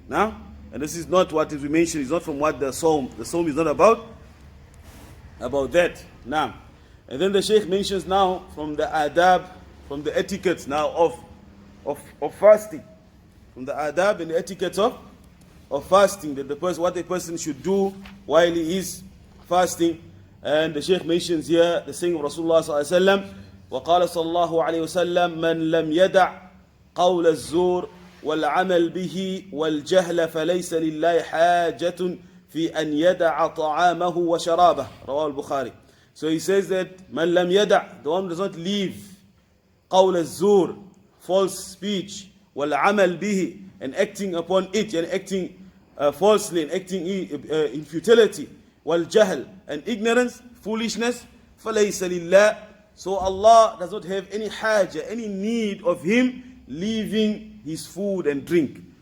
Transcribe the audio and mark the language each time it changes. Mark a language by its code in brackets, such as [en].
[en] Now, and this is not what we mentioned, it's not from what the Psalm is not about that. Now, and then the Shaykh mentions now from the adab, from the etiquettes now of fasting. From the adab and the etiquettes of fasting, that what a person should do while he is fasting. And the Shaykh mentions here the saying of Rasulullah sallallahu alaihi wasallam, [ar] وقال صلى الله عليه وسلم من لم يدع قول الزور والعمل به والجهل فليس لله حاجة في أن يدع طعامه وشرابه رواه البخاري. [en] So he says that [ar] من لم يدع, [en] the one who does not leave [ar] قول الزور, [en] false speech, [ar] والعمل به, [en] and acting upon it, and acting falsely, and acting in futility, [ar] والجهل, [en] and ignorance, foolishness, [ar] فليس لله, [en] so Allah does not have any haja, any need of him leaving his food and drink.